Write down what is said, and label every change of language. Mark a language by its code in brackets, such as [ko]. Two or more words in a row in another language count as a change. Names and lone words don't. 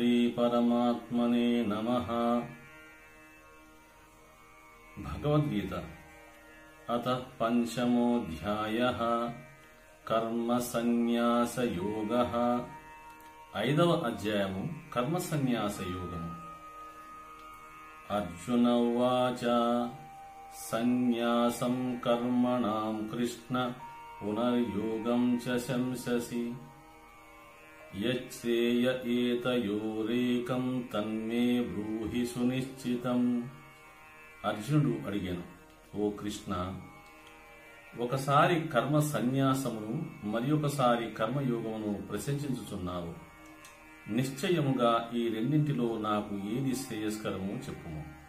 [sa] परमात्मने नमः। भगवद्गीता अतः पंचमोऽध्यायः कर्म सन्यास योगः। [te] 5వ అధ్యాయము కర్మ సన్యాస యోగము। [sa] अर्जुन उवाच सन्यासं कर्मणां कृष्ण पुनर्योगं च शंससि यच्छ्रेय एतयोरेकं तन्मे ब्रूहि सुनिश्चितम्। [te] అర్జునుడు అడిగాను, ఓ కృష్ణ, ఒకసారి కర్మ సన్యాసమును మరియొకసారి కర్మయోగమును ప్రశంసించుచున్నావు. నిశ్చయముగా ఈ రెండింటిలో నాకు ఏది శ్రేయస్కరమో చెప్పుము.